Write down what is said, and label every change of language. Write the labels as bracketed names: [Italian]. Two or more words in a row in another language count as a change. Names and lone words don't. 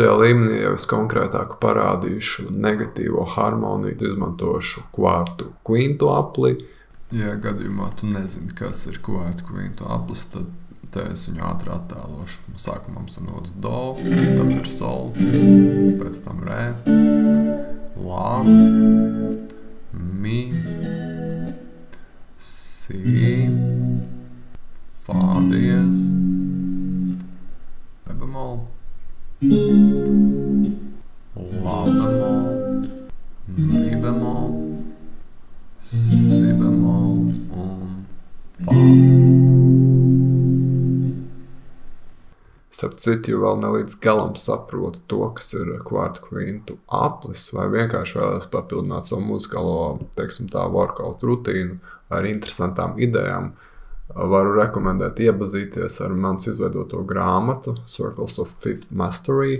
[Latvian] līmenī jau es konkrētāk parādīšu negatīvo harmoniju, izmantošu kvartu kvintu apli. Ja gadījumā tu nezini, kas ir kvartu kvintu aplis, tad te es viņu ātri attēlošu. Sākumā mums ir nots do, tad ir sol, pēc tam re, la, mi, si, fa diez, re bemol, la bemol, mi bemol, si bemol un fa. Starp citu, ja vēl nelīdz galam saprotu to, kas ir kvartu kvintu aplis, vai vienkārši vēlos papildināt savu muzikālo, workout rutīnu ar interesantām idejām, varu rekomendēt iepazīties ar manas izveidoto grāmatu Circles of Fifth Mastery.